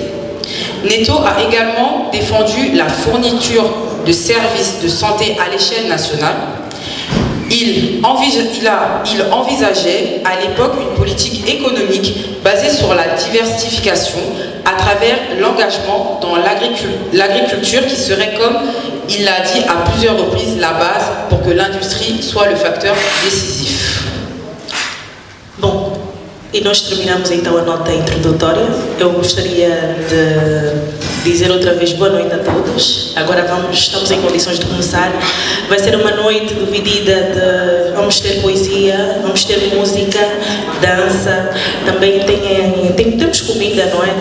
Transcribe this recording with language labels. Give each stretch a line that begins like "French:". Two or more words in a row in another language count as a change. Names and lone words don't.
French: Neto a également défendu la fourniture de services de santé à l'échelle nationale, Il envisageait à l'époque une politique économique basée sur la diversification à travers l'engagement dans l'agriculture qui serait, comme il l'a dit à plusieurs reprises, la base pour que l'industrie soit le facteur décisif.
Portuguese: Bom, e nós terminamos então a nota introdutória. Eu gostaria de dizer outra vez boa noite a todos. Agora estamos em condições de começar. Vai ser uma noite dividida vamos ter poesia, vamos ter música, dança, também temos comida, não é?